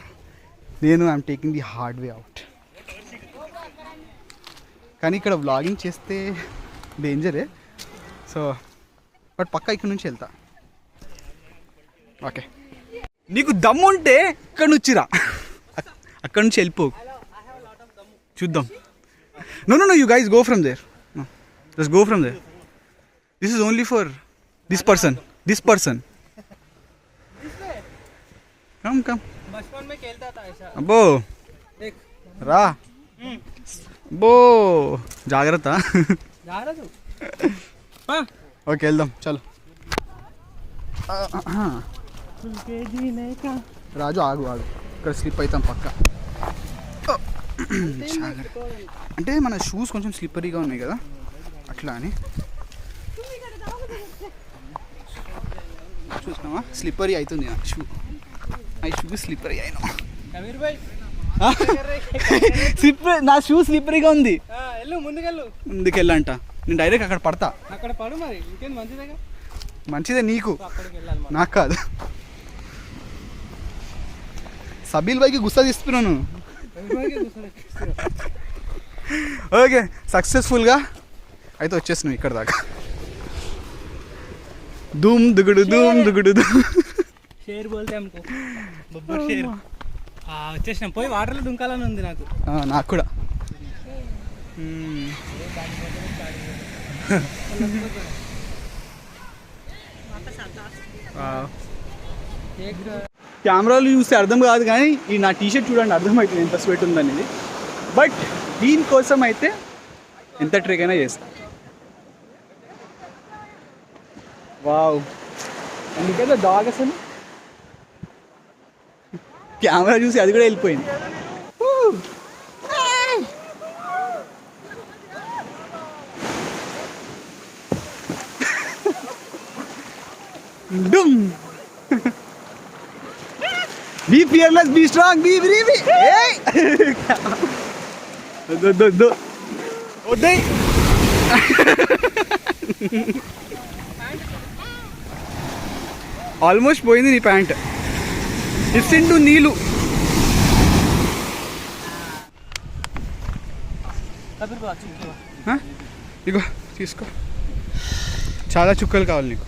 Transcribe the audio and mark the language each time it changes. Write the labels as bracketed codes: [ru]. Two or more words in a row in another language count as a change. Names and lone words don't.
[te] నేను [en] I'm taking the hard way out. [te] కానీ ఇక్కడ వ్లాగింగ్ చేస్తే డేంజరే. [en] so but [te] పక్కా ఇక్కడ నుంచి వెళ్తా. ఓకే, నీకు దమ్ము ఉంటే ఇక్కడ నుంచి రా, అక్కడ నుంచి వెళ్ళిపో, చూద్దాం. [en] no you guys go from there, just go from there. this is only for this person. కమ్ [hi] बचपन में खेलता था ऐसा. [te] అబ్బో రా, అబ్బో జాగ్రత్త. [hi] जा रहा तू? [te] ఓకే వెళ్దాం చలో. రాజు ఆగు ఇక్కడ స్లిప్ అవుతాం పక్క. అంటే మన షూస్ కొంచెం స్లిప్పరీగా ఉన్నాయి కదా అట్లా అని చూసినావా, స్లిప్పరీ అవుతుంది నా షూ. స్లిప్పరీ అయినా [hi] कबीर भाई [te] స్లిప్పరీ, నా షూ స్లిప్పరీగా ఉంది. వెళ్ళు ముందుకెళ్ళు. ముందుకెళ్ళంట, నేను డైరెక్ట్ అక్కడ పడతా. అక్కడ పడు మరి, ఇంకేం మంచిదేగా. మంచిదే నీకు, అక్కడికి వెళ్ళాలి మనం. నాకు కాదు. సబీల్ భాయ్కి గుస్సా తీస్తున్నాను. ఓకే సక్సెస్ఫుల్గా అయితే వచ్చేసినావు ఇక్కడ దాకా. ధూమ్ దుగుడు ధూమ్ దుగుడు ధూమ్. [hi] शेर बोलते हमको बब्बर शेर. [te] వచ్చేసినాం, పోయి వాటర్లో దుంకాలని ఉంది నాకు. నాకు కూడా. కెమెరాలు చూస్తే అర్థం కాదు కానీ ఈ నా టీషర్ట్ చూడండి అర్థమవుతుంది ఎంత స్వెట్ ఉందనేది. బట్ దీనికోసం అయితే ఎంత ట్రెక్ అయినా చేస్తా. వావ్, అందుకని డాగ్ అసలు కెమెరా చూసి అది కూడా వెళ్ళిపోయింది. [en] Be fearless, be strong, be brave. Hey! Do. [te] Odai. ఆల్మోస్ట్ పోయింది నీ ప్యాంట్. [en] it's into [te] నీళ్ళు. ఇగో తీసుకో, చాలా చుక్కలు కావాలి నీకు.